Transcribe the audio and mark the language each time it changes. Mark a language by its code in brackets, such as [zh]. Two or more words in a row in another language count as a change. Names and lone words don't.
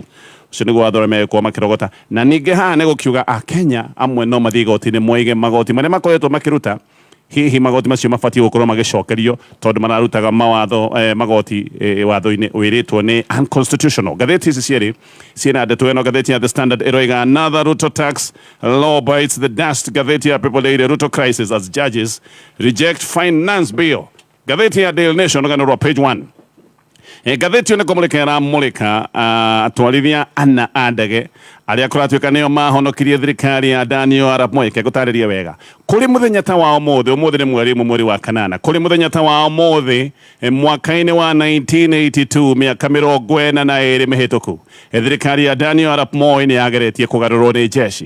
[ki] Ucio niguo watho uria megũkorwo makirogota. Na ningi haha ne gukiuga Kenya amwe no mathie igoti-ini moige magoti maria makoretwo makiruta hihi magoti macio mabatiĩ gũkorwo magĩcokerio tondũ mararutaga mawatho magoti watho-inĩ wĩrĩtwo nĩ unconstitutional. Ngathĩti ici cierĩ ciĩna ndeto ĩno. Ngathĩti ya The Standard ĩroiga [en] another Ruto tax law bites the dust. [ki] Ngathĩti ya People Daily, [en] Ruto crisis as judges reject finance bill. [ki] Ngathĩti ya Daily Nation rũgano rwa page 1. Ngathĩti ĩyo nĩ kũmũrĩka ĩramũrĩka atwarithia ana a ndege arĩa kũratuĩka nĩo mahonokirie thirikari ya Daniel Arap Moi. Ngũtarĩria wega kũrĩ mũthenya ta wa ũmũthĩ nĩ mweri wa kanana, kũrĩ mũthenya ta wa ũmũthĩ mwaka-inĩ wa 1982 mĩaka 42 mĩhĩtũku thirikari ya Daniel Arap Moi nĩ yageretie kũgarũrwo nĩ jeshi.